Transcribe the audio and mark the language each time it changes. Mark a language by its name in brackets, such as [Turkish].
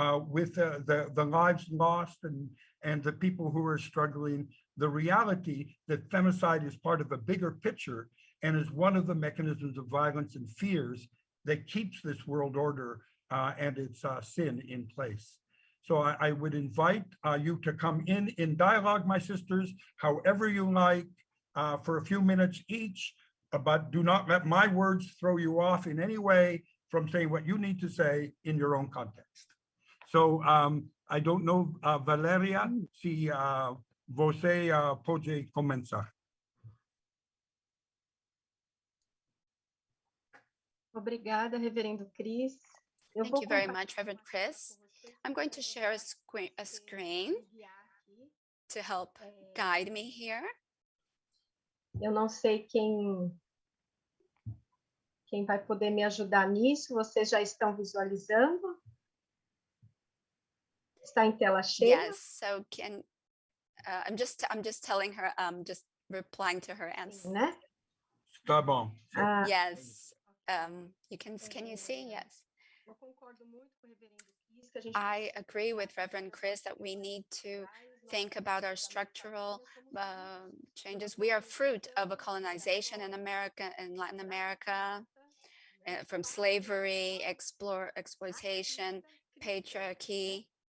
[English] with the lives lost and the people who are struggling, the reality that femicide is part of a bigger picture and is one of the mechanisms of violence and fears that keeps this world order and its sin in place. So I would invite you to come in dialogue, my sisters, however you like, for a few minutes each, but do not let my words throw you off in any way from saying what you need to say in your own context. So I don't know, Valeria, [Portuguese] si você pode começar. Obrigada, Reverendo Cris. [English] Thank you very much, Reverend Chris. I'm going to share a screen to help guide me here. [Portuguese] Eu não sei quem vai poder me ajudar nisso. Vocês já estão visualizando? Está em tela cheia? [English] Yes, so I'm just telling her, just replying to her answer. [Portuguese] Né? Tá bom. [English] Yes, can you see? Yes. [Portuguese] Eu concordo muito com o Reverendo Cris que a gente [English] I agree with Reverend Chris that we need to think about our structural changes. We are fruit of a colonization in America and Latin America, from slavery, exploitation, patriarchy.